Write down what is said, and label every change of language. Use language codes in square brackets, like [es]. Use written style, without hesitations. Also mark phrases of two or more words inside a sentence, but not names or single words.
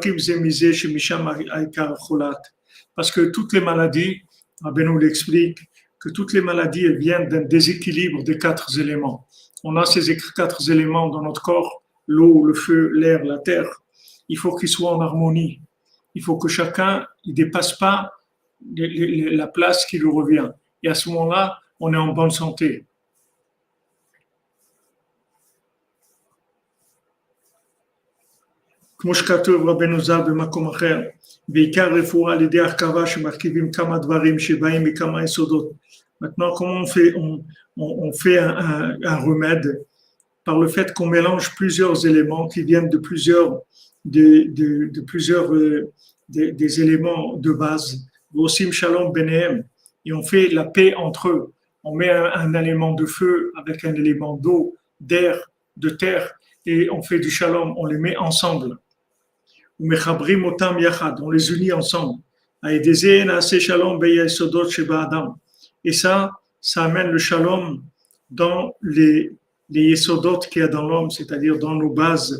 [fr] Parce que toutes les maladies, Rabbeinu l'explique, que toutes les maladies elles viennent d'un déséquilibre des quatre éléments. On a ces quatre éléments dans notre corps, l'eau, le feu, l'air, la terre. Il faut qu'ils soient en harmonie. Il faut que chacun ne dépasse pas la place qui lui revient. Et à ce moment-là, on est en bonne santé. [he] כמו שכתוב רבנו ז"ל במקום אחר, בעיקר רפואה על ידי הרכבה שמרכיבים כמה דברים שבאים מכמה יסודות. [fr] Maintenant, comment on fait un remède par le fait qu'on mélange plusieurs éléments qui viennent de plusieurs des éléments de base. [he] ושמים שלום ביניהם, [fr] et on fait la paix entre eux. On met un élément de feu avec un élément d'eau, d'air, de terre, et on fait du shalom, on les met ensemble. On les unit ensemble. Et ça amène le shalom dans les yesodot qu'il y a dans l'homme, c'est-à-dire dans nos bases.